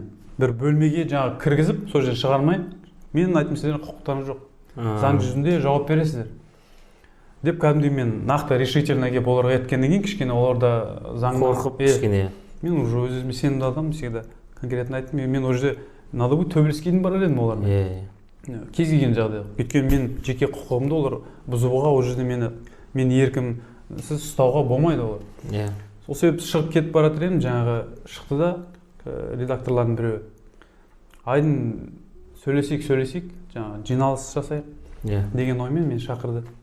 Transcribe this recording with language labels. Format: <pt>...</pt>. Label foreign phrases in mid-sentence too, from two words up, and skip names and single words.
<kk>Бір бөлмеге жаңағы кіргізіп, сол жерден шығармай, менің айтым сіздердің құқықтарың жоқ. Заң жүзінде жауап бересіздер. Деп кәдімгідей мен нақты решительно келіп оларға еткеннен кейін кішкене оларда заңнан қорқып кішкене. Мен уже өзіме сенімді адам,</kk> <ru>всегда конкретно</ru> <kk>айттым, мен</kk> <ru>уже надо будет</ru> <kk>төбелескейін барар едім олармен. Кез келген жағдай. Өйткені мен жеке құқығымды олар бұзуға, ол жерде мені еркімсіз ұстауға болмайды олар. Сол себепті шығып кетіп бара жатыр едім, жаңағы шықты да редакторлардың біреуі. Айдын сөйлесейік, жаңағы жиналыс жасайық деген оймен мен шақырды.</kk>